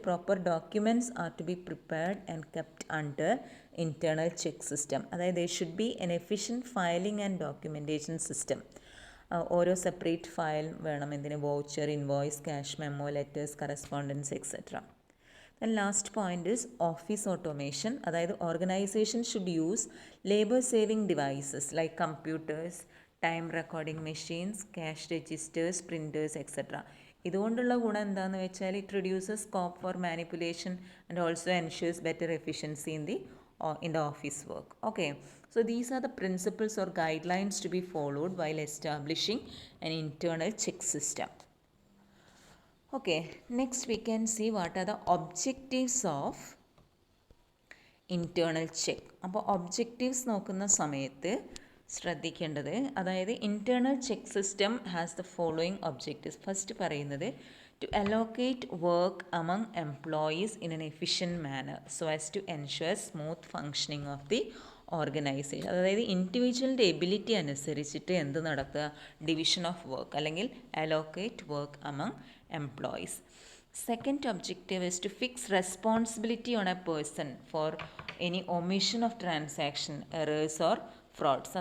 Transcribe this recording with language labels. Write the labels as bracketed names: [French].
[English] Proper documents are to be prepared and kept under internal check system. അതായത് there should be an efficient filing and documentation system. [Malayalam] ഓരോ separate file വേണം. എന്തിന്? Voucher, invoice, cash memo, letters, correspondence etcetera. [English] Then last point is office automation. അതായത് organisation should use labour saving devices like computers, time recording machines, cash registers, printers etcetera. [Malayalam] ഇതുകൊണ്ടുള്ള ഗുണം എന്താണെന്ന് വെച്ചാൽ [English] It reduces scope for manipulation and also ensures better efficiency in the office work. Okay, so these are the principles or guidelines to be followed while establishing an internal check system. Okay, next we can see what are the objectives of internal check. [Malayalam] അപ്പോൾ objectives നോക്കുന്ന സമയത്ത് ശ്രദ്ധിക്കേണ്ടത്, [English] അതായത് internal check system has the following objectives. First പറയുന്നത് to allocate work among employees in an efficient manner so as to ensure smooth functioning of the organisation. [Malayalam] അതായത് ഇൻഡിവിജ്വലിൻ്റെ ability അനുസരിച്ചിട്ട് എന്ത് നടത്തുക, ഡിവിഷൻ ഓഫ് വർക്ക് അല്ലെങ്കിൽ [English] Allocate work among employees. Second objective is to fix responsibility on a person for any omission of transaction errors or frauds.